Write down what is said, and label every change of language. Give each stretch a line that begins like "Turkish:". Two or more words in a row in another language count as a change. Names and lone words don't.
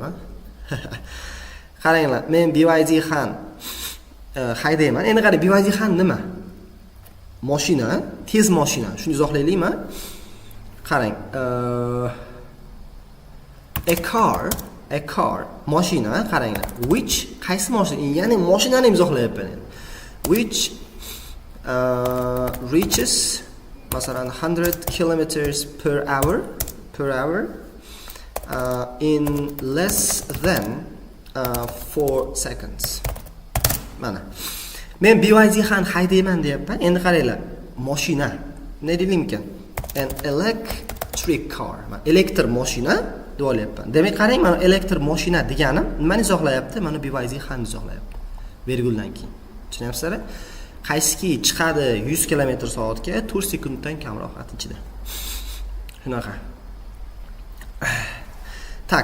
Uzbek: Qaranglar, men BYD Khan haydayman. Endi qarang, BYD Khan nima? Mashina, tez mashina. Shuni izohlaylikmi? Qarang,
English: a car,
Uzbek: mashina, qaranglar. Which qaysi mashina? Ya'ni mashinani izohlayapman endi.
English: Which reaches masalan 100 kilometers per hour in less than 4 seconds.
Uzbek: Mana. Men BYD Khan haydayman deyapman. Endi qaranglar, mashina. Ne deylik ekan?
English: An electric car.
Uzbek: Elektr mashina deb olyapman. Demak, qarang, mana elektr mashina deganim nimani izohlayapti? Mana bu vaziyat ham izohlayapti. Verguldan keyin. Tushunyapsizlar? Qaysiki chiqadi 100 km/soatga 4 sekunddan kamroq vaqt ichida. Shunaqa. Tak.